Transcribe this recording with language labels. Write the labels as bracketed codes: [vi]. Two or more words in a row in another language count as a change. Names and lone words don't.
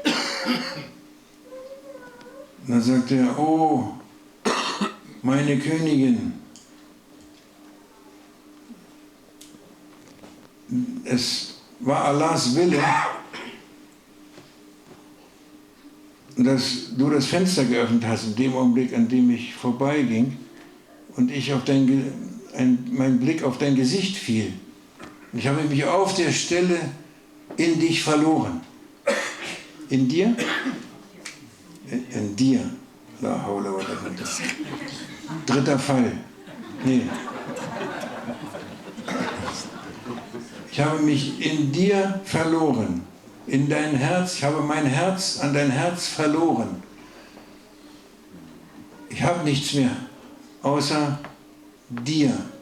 [de] Und dann sagte er, oh, meine Königin, es war Allahs Wille, dass du das Fenster geöffnet hast, in dem Augenblick, an dem ich vorbeiging und mein Blick auf dein Gesicht fiel. Und ich habe mich auf der Stelle in dich verloren. In dir? In dir. [ar] لا حول ولا قوة. 3. [de] Fall. Nee. Ich habe mich in dir verloren. In dein Herz. Ich habe mein Herz an dein Herz verloren. Ich habe nichts mehr außer dir.